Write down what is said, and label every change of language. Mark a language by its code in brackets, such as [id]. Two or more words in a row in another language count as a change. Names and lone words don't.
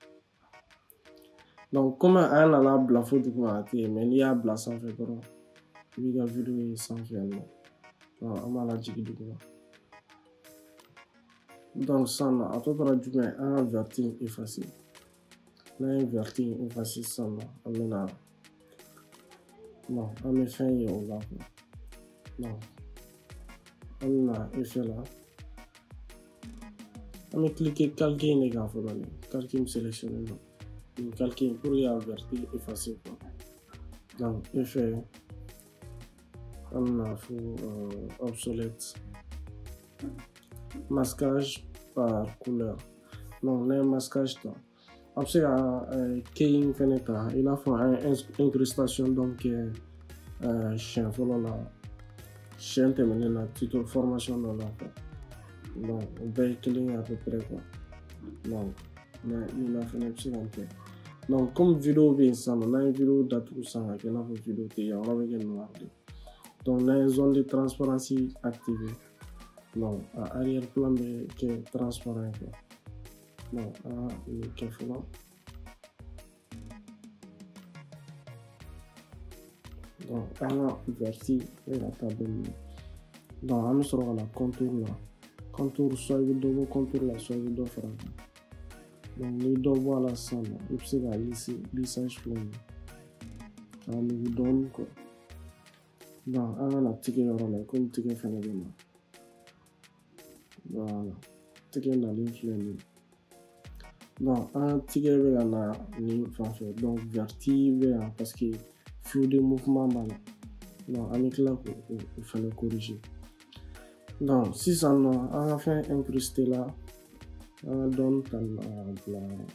[fr] donc comme [bm] an nana bila fo duguma a tɛ yen mais n'i y'a bila sanfɛ dɔrɔn i b'i ka vidéo ye sanfɛ yan nɔ donc an b'a lajigin duguma donc sisan nɔ a tɔ tora jumɛn an ka verti effacer n'an ye verti effacer sisan nɔ an bɛna bon an bɛ fɛn ye o la [fr] quoi donc [bm] an bɛna effet la an bɛ cliquer calque in de kan fɔlɔ de calque in sélectionné don calque in pour y'a verti effacer quoi donc effet an bɛna fo obsolète [fr] masquage par couleur [bm] donc n'an ye masquage ta a bɛ se ka keying fɛnɛ ta i n'a fɔ an ye incrustation donc kɛ siɲɛ fɔlɔ la siɲɛ tɛmɛnen na [fr] tuto formation [bm] dɔ la quoi donc o bɛɛ ye kelen ye [fr] à peu près quoi donc mais [bm] nin na fɛnɛ bɛ se ka kɛ [fr] donc comme [bm] vidéo bɛ yen sisan nɔ n'an ye vidéo datugu sisan ka kɛ i n'a fɔ vidéo tɛ yen yɔrɔ bɛ kɛ noir de donc n'an ye [fr] zone de transparency activé donc [bm] a [fr] arrière plan [bm] bɛ kɛ [fr] transparent quoi donc [bm] an ka nin kɛ fɔlɔ donc an ka verti bɛ ka taa dɔɔni donc an bɛ sɔrɔ ka na contour la contour soit i bɛ dɔ bɔ contour la soit i bɛ dɔ fara a kan donc n'i dɔ bɔ a la sisan nɔ i bɛ se ka lissage filɛ nin ye k'a nugu dɔɔni quoi donc an ka na tigɛ yɔrɔ la komi tigɛ fɛnɛ bɛ na voilà tigɛ nalen filɛ nin ye donc an tigɛ bɛ ka na nin fan fɛ donc verti bɛ yan [fr] parce que flou de mouvement [bm] b'a la donc an bɛ tila k'o fɛnɛ corriger donc sisan nɔ an ka fɛn incrusté la an ka dɔɔni ta bila